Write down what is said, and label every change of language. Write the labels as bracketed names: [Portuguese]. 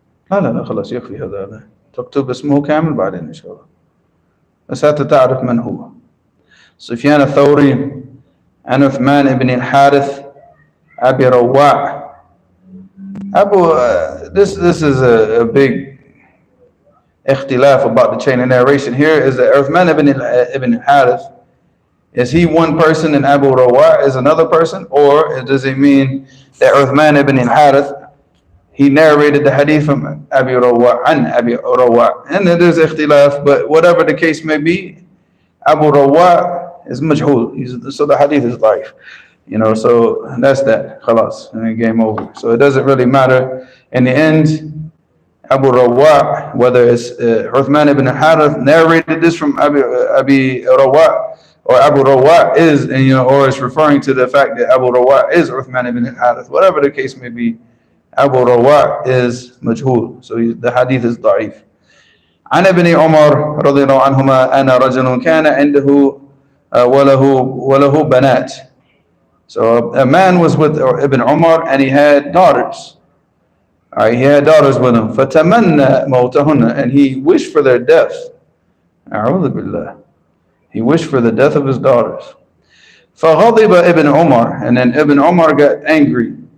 [Arabic] لا خلاص يكفي هذا. تكتب اسمه كامل بعدين إن شاء الله. بس حتى تعرف من هو. سفيان الثوري عن عثمان بن الحارث أبي رواع. [English] This is a big اختلاف about the chain of narration here. Is that Uthman ibn al-Harith, is he one person and Abu Rawa is another person, or does it mean that Uthman ibn al-Harith, he narrated the hadith from Abi Rawa an Abi Rawa? And there's ikhtilaf, but whatever the case may be, Abu Rawa is majhul, so the hadith is daif. So that's that, khalas, and game over. So it doesn't really matter in the end. Abu Rawa, whether it's Uthman ibn Harith narrated this from Abi Rawa, or Abu Rawa is, or it's referring to the fact that Abu Rawa is Uthman ibn Harith, whatever the case may be, Abu Rawa is majhul, so the hadith is da'if. [Arabic] عن ابن عمر رضي الله عنهما أن رجل كان عنده وله بنات. [English] So a man was with Ibn Umar and he had daughters. Alright, he had daughters with him. [Arabic] فَتَمَنَّ مَوْتَهُنَّ, [English] and he wished for their death. [Arabic] أعوذ بالله. [English] He wished for the death of his daughters. فَغَضِبَ Ibn Umar, and then Ibn Umar got angry.